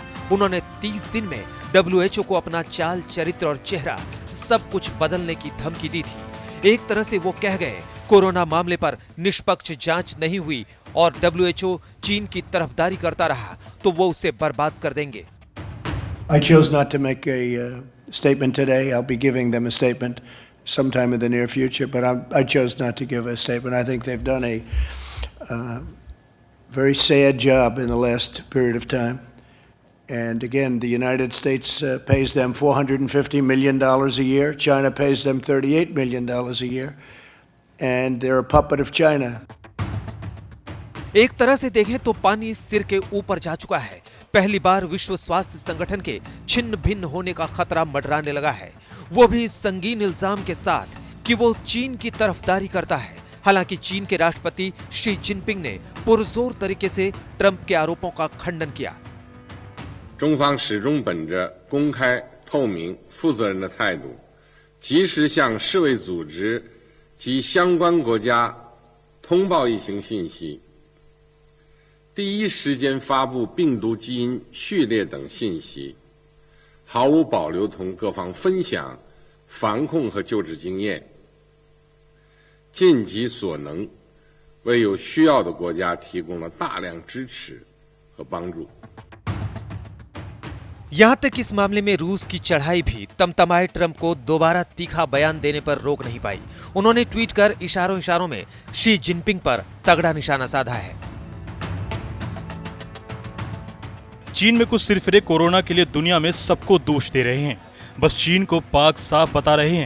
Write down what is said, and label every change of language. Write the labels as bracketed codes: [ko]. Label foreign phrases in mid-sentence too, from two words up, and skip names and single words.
[hi] उन्होंने 30 दिन में डब्ल्यूएचओ को अपना चाल चरित्र और चेहरा सब कुछ बदलने की धमकी दी थी। एक तरह से वो कह गए, कोरोना मामले पर निष्पक्ष जांच नहीं हुई और डब्ल्यूएचओ चीन की तरफदारी करता रहा तो वो उसे बर्बाद कर देंगे। [en] I chose not to make a statement today. I'll be giving them a statement sometime in the near future, but I chose not to give a statement. I think they've done a very sad job in the last period of time. And again, the United States pays them $450 million a year. China pays them $38 million a year. And they're a puppet of China. [hi] एक तरह से देखें तो पानी सिर के ऊपर जा चुका है। पहली बार विश्व स्वास्थ्य संगठन के छिन्न भिन्न होने का खतरा मंडराने लगा है, वो भी इस संगीन इल्जाम के साथ कि वो चीन की तरफदारी करता है। हालांकि चीन के राष्ट्रपति शी जिनपिंग ने पुरजोर तरीके से ट्रंप के आरोपों का खंडन किया। [zh] 中方始终本着公开、透明、负责任的态度，及时向世卫组织及相关国家通报疫情信息，第一时间发布病毒基因序列等信息，毫无保留同各方分享防控和救治经验，尽己所能，为有需要的国家提供了大量支持和帮助。 [hi] यहां तक इस मामले में रूस की चढ़ाई भी तमतमाए ट्रंप को दोबारा तीखा बयान देने पर रोक नहीं पाई। उन्होंने ट्वीट कर इशारों इशारों में शी जिनपिंग पर तगड़ा निशाना साधा है। चीन में कुछ सिरफिरे कोरोना के लिए दुनिया में सबको दोष दे रहे हैं, बस चीन को पाक साफ बता रहे हैं।